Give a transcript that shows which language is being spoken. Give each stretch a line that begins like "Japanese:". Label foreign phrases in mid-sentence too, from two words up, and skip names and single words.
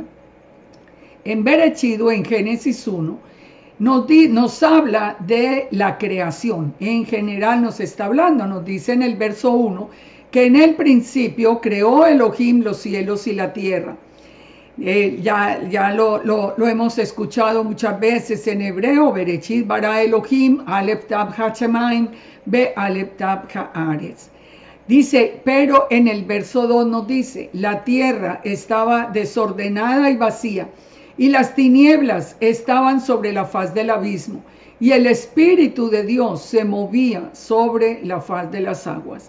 Spanish: En Bereshit, en Génesis 1, nos habla de la creación. En general nos está hablando, nos dice en el verso 1, que en el principio creó Elohim los cielos y la tierra. Ya lo hemos escuchado muchas veces en hebreo,
Hebrew: בראשית ברא אלהים, אלף תו השמים, ב אלף תו הארץ.
Spanish: Dice, pero en el verso 2 nos dice, la tierra estaba desordenada y vacía, y las tinieblas estaban sobre la faz del abismo, y el Espíritu de Dios se movía sobre la faz de las aguas.